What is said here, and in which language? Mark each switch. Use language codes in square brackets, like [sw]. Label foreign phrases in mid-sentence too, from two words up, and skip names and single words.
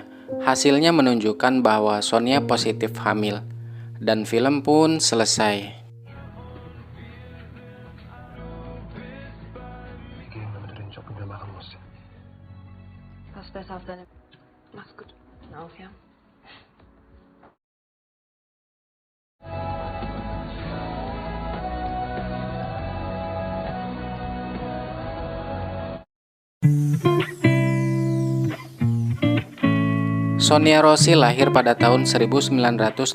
[id] Hasilnya menunjukkan bahwa Sonia positif hamil. Dan film pun selesai. [de] Pass besser auf deine... Mach's gut. Auf, ja. [id] Sonia Rossi lahir pada tahun 1982.